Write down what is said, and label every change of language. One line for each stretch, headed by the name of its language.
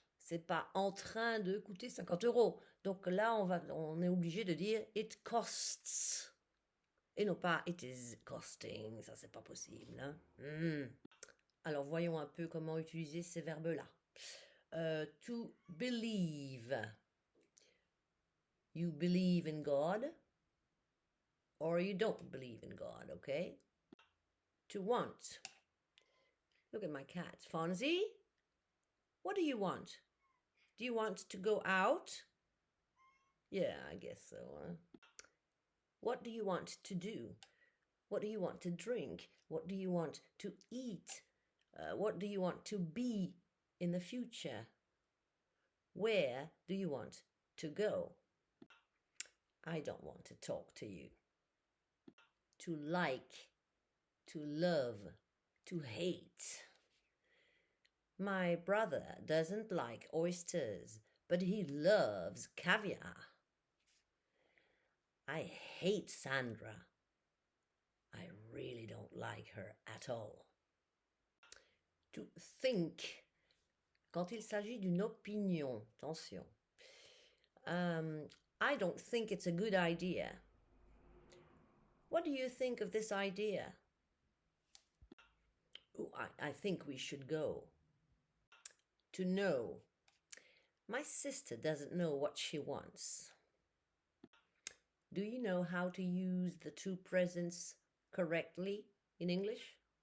French: C'est pas en train de coûter 50 euros. Donc là, on est obligé de dire
English: it costs.
French: Et non pas
English: it is costing.
French: Ça, c'est pas possible. Hein. Alors, voyons un peu comment utiliser ces verbes-là.
English: To believe. You believe in God or you don't believe in God, okay? To want. Look at my cat. Fonzie, what do you want? Do you want to go out? Yeah, I guess so. Huh? What do you want to do? What do you want to drink? What do you want to eat? What do you want to be in the future? Where do you want to go? I don't want to talk to you. To like, to love, to hate. My brother doesn't like oysters, but he loves caviar. I hate Sandra. I really don't like her at all. To think.
French: Quand il s'agit d'une opinion, attention.
English: I don't think it's a good idea. What do you think of this idea? Oh, I think we should go. To know. My sister doesn't know what she wants. Do you know how to use the two presents correctly in English?